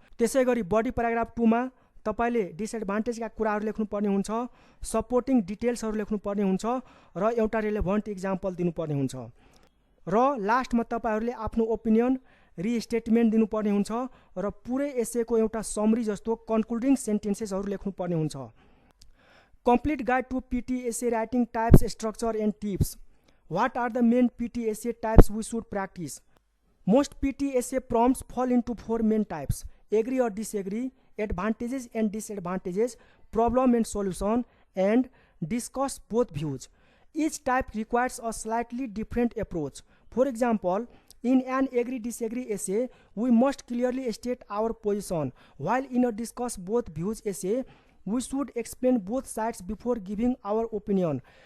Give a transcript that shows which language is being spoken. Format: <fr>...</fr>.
<ne>त्यसैगरी body paragraph 2 मा तपाईले डिसएडभान्टेजका कुराहरू लेख्नुपर्ने हुन्छ, सपोर्टिङ डिटेल्सहरू लेख्नुपर्ने हुन्छ र एउटा रिलेभन्ट इक्जाम्पल दिनुपर्ने हुन्छ र लास्टमा तपाईहरुले आफ्नो ओपिनियन रिस्टेटमेन्ट दिनुपर्ने हुन्छ र पुरै एसेको एउटा समरी जस्तो कन्क्लुडिङ सेन्टेन्सेसहरू लेख्नुपर्ने हुन्छ।</ne> <en>Complete guide to PT essay writing types, structure and tips. What are the main PT essay types we should practice? Most PT essay prompts fall into 4 main types: agree or disagree, advantages and disadvantages, problem and solution, and discuss both views. Each type requires a slightly different approach. For example, in an agree-disagree essay, we must clearly state our position, while in a discuss both views essay, we should explain both sides before giving our opinion.</en>